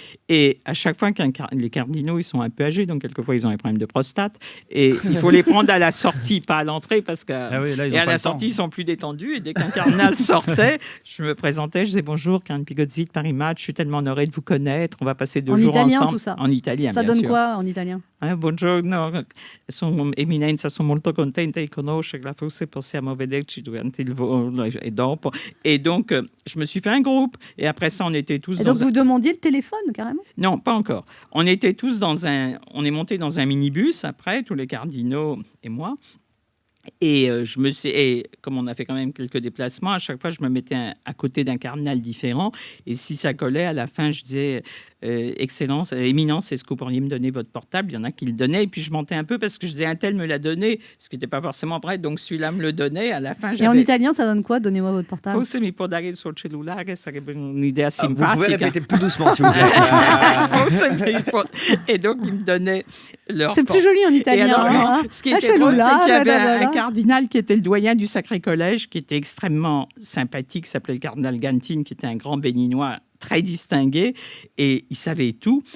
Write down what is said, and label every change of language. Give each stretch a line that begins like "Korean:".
French: Et à chaque fois les cardinaux, ils sont un peu âgés. Donc, quelquefois, ils ont des problèmes de prostate. Et il faut les prendre à la sortie, pas à l'entrée. Parce qu'à la sortie, ils sont plus détendus. Et dès qu'un cardinal sortait, je me présentais. Je disais, bonjour, Karen Pigozzi de Paris Match. Je suis tellement honorée de vous connaître. On va passer 2 jours italien, ensemble. Tout ça. En italien, ça bien donne sûr. Quoi en italien?
Italian: Buongiorno, Eminenza, sono molto contenta di conoscerla, forse possiamo vederci durante il volo e dopo.
French: Et donc, je me suis fait un groupe. Et après ça, on était tous donc, vous demandiez le téléphone, carrément? Non, pas encore. On était tous on est montés dans un minibus, après, tous les cardinaux et moi. Et comme on a fait quand même quelques déplacements, à chaque fois, je me mettais à côté d'un cardinal différent. Et si ça collait, à la fin, je disais Excellence, Éminence, est-ce que vous pourriez me donner votre portable? Il y en a qui le donnaient. Et puis, je mentais un peu parce que je disais un tel me l'a donné, ce qui n'était pas forcément vrai. Donc, celui-là me le donnait. À la fin, Et en italien, ça donne quoi? Donnez-moi votre portable.
Italian: Forse mi può dare il suo cellulare, sarebbe un'idea simpatica.
French: Vous pouvez répéter plus doucement, s'il vous plaît. Et donc, ils me donnaient leur C'est plus joli en italien. Et alors, hein. ce qui était drôle, c'est qu'il y avait un cardinal qui était le doyen du Sacré Collège, qui était extrêmement sympathique, s'appelait le cardinal Gantine, qui était un grand béninois très distingué, et il savait tout.